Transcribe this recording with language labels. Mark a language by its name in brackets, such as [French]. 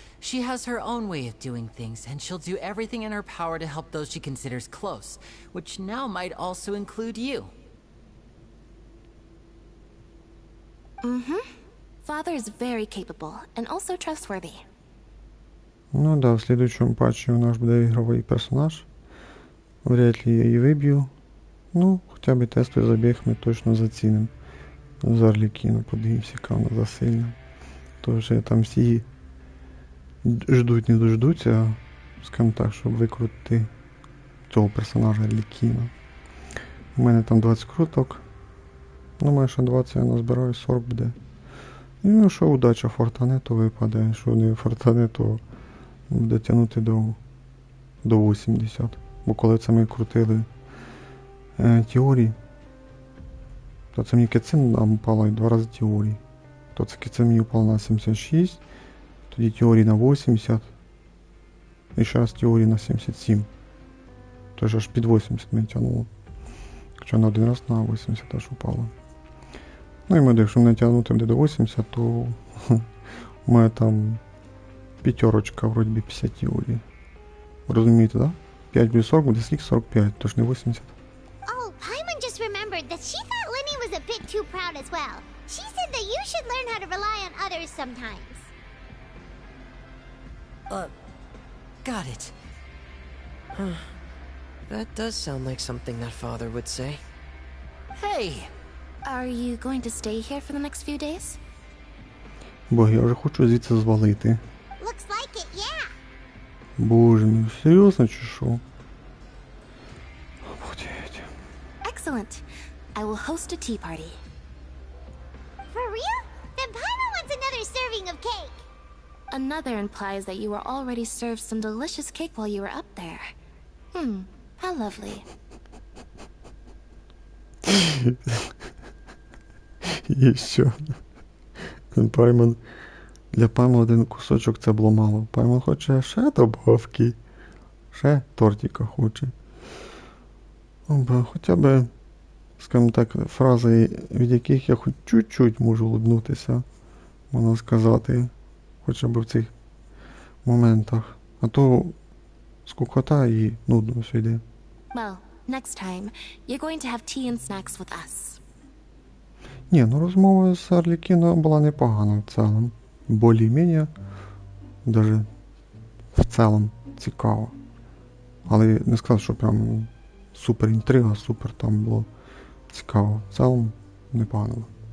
[English] She has her own way of doing things, and she'll do everything in her power to help those she considers close, which now might also include you. Father is very capable and also trustworthy. [Ukrainian] Ну да, в слідуючому патчі у нас буде ігровий персонаж. Вряд ли я її виб'ю. Ну, хоча б тестовий забіг ми точно зацінимо. За Арлікіну подивимося, яка вона засильна. Тож там всі ждуть, не дождуться, скажімо так, щоб викрутити цього персонажа Арлікіна. У мене там 20 круток. Думаю, що 20 я назбираю, 40 буде. І ну, що удача фортане, то випаде, що не фортане, то буде тягнути до 80. Бо коли це ми крутили теорії, то це мені кицин нам упало і 2 рази теорії. То це кицин мені упало на 76, тоді теорії на 80, і ще раз теорії на 77. Тож аж під 80 ми тягнуло. Хоча на один раз на 80 аж упало. Ну і ми, якщо не тягнути буде до 80, то у мене там п'ятерочка, вроді би 50 теорій. Розумієте, да? 5 плюс 40 буде скільки? 45, тож не 80. [English] Oh, Paimon just remembered that she thought Lenny was a bit too proud as well. She said that you should learn how to rely on others sometimes. Got it. That does sound like something that father would say. Hey! Are you going to stay here for the next few days? [Ukrainian] Бо я вже хочу звідси звалити. [English] Looks like it, yeah. [Ukrainian] Боже мій, серйозно чи що? Обалдеть. [English] Excellent. I will host a tea party. For real? Then Paimon wants another serving of cake. Another implies that you were already served some delicious cake while you were up there. How lovely. [Ukrainian] І що? Паймон. Для Паймона один кусочок це було мало. Паймон хоче ще добавки. Ще тортика хоче. Хоча б, скажімо так, фрази, від яких я хоч чуть-чуть можу улыбнутися, можна сказати, хоча б в цих моментах. А то скукота і нудно все йде. [English] Well, next time, you're going to have tea and snacks with us. [Ukrainian] Ні, ну розмова з Арлікіном була непогана в цілому. [Russian] Более-менее, даже [Ukrainian] в цілому цікаво. Але не сказав, що прям супер інтрига, супер там було цікаво. В цілому непогано.